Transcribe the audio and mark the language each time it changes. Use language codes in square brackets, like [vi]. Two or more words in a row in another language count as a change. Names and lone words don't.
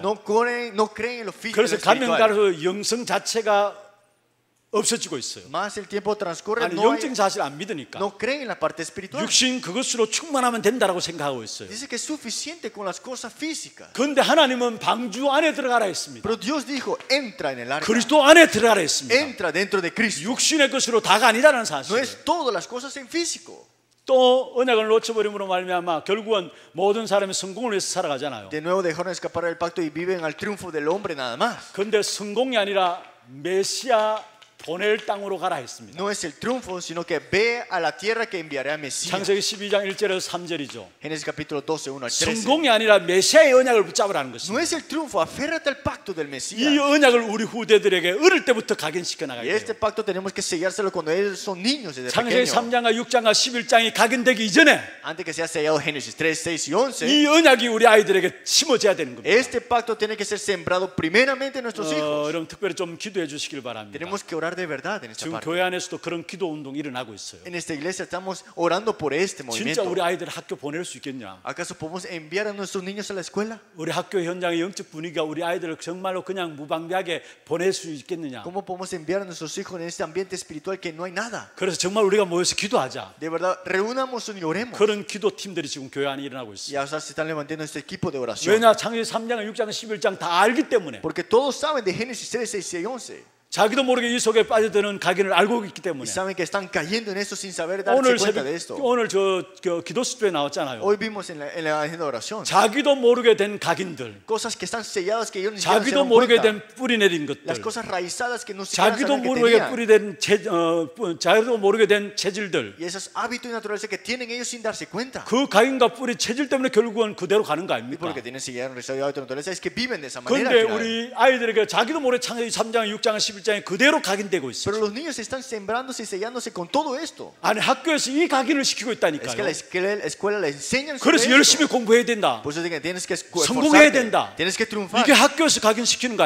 [es] No creen en lo físico. [ko] 그래서 가면 갈수록 영성 자체가 없어지고 있어요. [es] Más el tiempo transcurre, [ko] 아니 [es] no, [ko] 영적인 사실 안 믿으니까 [es] no creen en la parte espiritual. [ko] 육신 그것으로 충만하면 된다라고 생각하고 있어요. [es] Dice que es suficiente con las cosas físicas. [ko] 그런데 하나님은 방주 안에 들어가라 했습니다. [es] Pero Dios dijo, entra en el arca. [ko] 그리스도 안에 들어가라 했습니다. [es] Entra dentro de Cristo. [ko] 육신의 것으로 다가 아니라는 [es] No [ko] 사실. [es] es todas las cosas en físico. [ko] 또 언약을 놓쳐버림으로 말미암아 결국은 모든 사람이 성공을 위해서 살아가잖아요. [es] De nuevo dejaron escapar del pacto y viven al triunfo del hombre nada más. [ko] 그런데 성공이 아니라 메시아 보낼 땅으로 가라 했습니다. [es] No es el triunfo, sino que ve a la tierra que enviará a Mesías. [ko] 창세기 12장 1절에서 3절이죠. [es] Génesis capítulo 12, 1 al 13. [ko] 성공이 아니라 메시아의 언약을 붙잡으라는 [es] No [ko] 것입니다. [es] es el triunfo, aférrate al pacto del [ko] 이 [es] Mesías. [ko] 언약을 우리 후대들에게 어릴 때부터 각인시켜 나가야 [es] Y este [ko] 돼요. [es] pacto tenemos que sellárselo cuando ellos son niños desde [ko] 창세기 [es] pequeños. [ko] 3장과 6장과 11장이 각인되기 이전에 [es] Antes que sea sellado Génesis 3, 6 y 11. [ko] 이 언약이 우리 아이들에게 심어져야 되는 겁니다. [es] Este pacto tiene que ser sembrado primeramente en nuestros hijos. [ko] 여러분 특별히 좀 기도해 주시길 바랍니다. [es] Tenemos que orar de verdad en esta [ko] 지금 [es] parte. [ko] 교회 안에서도 그런 기도 운동이 일어나고 있어요. [es] En esta iglesia estamos orando por este [ko] 진짜 [es] movimiento. [ko] 우리 아이들 학교 보낼 수 있겠냐? [es] ¿Acaso podemos enviar a nuestros niños a la escuela? [ko] 우리 학교 현장의 영적 분위기가 우리 아이들을 정말로 그냥 무방비하게 보낼 수 있겠느냐? [es] ¿Cómo podemos enviar a nuestros hijos en este ambiente espiritual que no hay nada? [ko] 그래서 정말 우리가 모여서 기도하자. [es] De verdad, reunamos y oremos. [ko] 그런 기도 팀들이 지금 교회 안에 일어나고 [es] Y [ko] 있어요. [es] ahora se están levantando este equipo de oración. [ko] 왜냐? 창세기 3장, 6장, 11장 다 알기 때문에 [es] Porque todos saben de Génesis 3, 6 y 11. [ko] 자기도 모르게 이 속에 빠져드는 각인을 알고 있기 [es] Y [ko] 때문에 [es] saben que están cayendo en eso sin saber darse [ko] 오늘 [es] cuenta [ko] 새벽 [es] de esto. [ko] 오늘 저 기도 수도에 나왔잖아요. [es] Hoy vimos en la agenda de oración [ko] 자기도 모르게 된 각인들, [es] cosas que están selladas que ellos ni siquiera se [ko] 자기도 [es] dan [ko] 모르게 [es] cuenta. [ko] 된 뿌리 내린 [es] Las [ko] 것들, [es] cosas raizadas que no siquiera [ko] 자기도 [es] saben que [ko] 모르게 [es] tenían. [ko] 뿌리된 자기도 모르게 된 체질들, [es] Y esos hábitos y naturaleza que tienen ellos sin darse cuenta. [ko] 그 각인과 뿌리 체질 때문에 결국은 그대로 가는 거 [es] Y [ko] 아닙니까? [es] porque tienen seguida realizado hábitos de naturaleza es que viven de esa manera. [ko] 그런데 [es] al final. [ko] 우리 아이들에게 자기도 모르게 창세기 3장, 6장, 11장에 그대로 각인되고 [es] Pero [ko] 있어요. [es] los niños están sembrándose y sellándose con todo esto. [ko] 아니 학교에서 이 각인을 시키고 [es] Es que [ko] 있다니까요. [es] la escuela le enseñan sobre [ko] 그래서 [es] esto. [ko] 열심히 공부해야 된다. [es] Por eso dicen que tienes que [ko] 성공해야 [es] esforzarte, [ko] 된다. [es] tienes que triunfar. [ko] 이게 학교에서 각인시키는 거